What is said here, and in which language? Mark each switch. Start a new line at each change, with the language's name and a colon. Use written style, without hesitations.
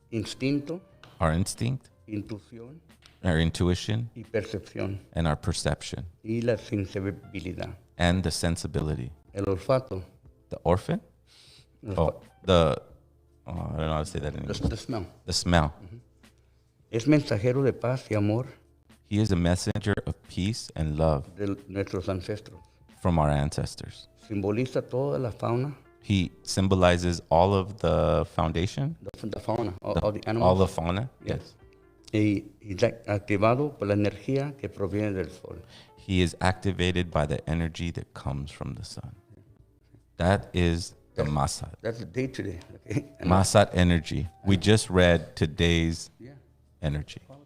Spanish: Instinto.
English: Our instinct.
Spanish: Intuición.
English: Our intuition.
Spanish: Y percepción.
English: And our perception.
Spanish: Y la sensibilidad.
English: And the sensibility.
Spanish: El olfato.
English: The orphan? I don't know how to say that in English. The smell. The smell.
Spanish: Es mensajero de paz y amor.
English: He is a messenger of peace and love
Spanish: De nuestros ancestros.
English: from our ancestors.
Spanish: Simboliza toda la fauna.
English: He symbolizes all of the foundation. The fauna, all the animals. All the fauna, yes.
Spanish: Y activado por la energía que proviene del sol.
English: He is activated by the energy that comes from the sun. That is the Mazat. That's the day today. Okay? Mazat energy. We just read today's energy.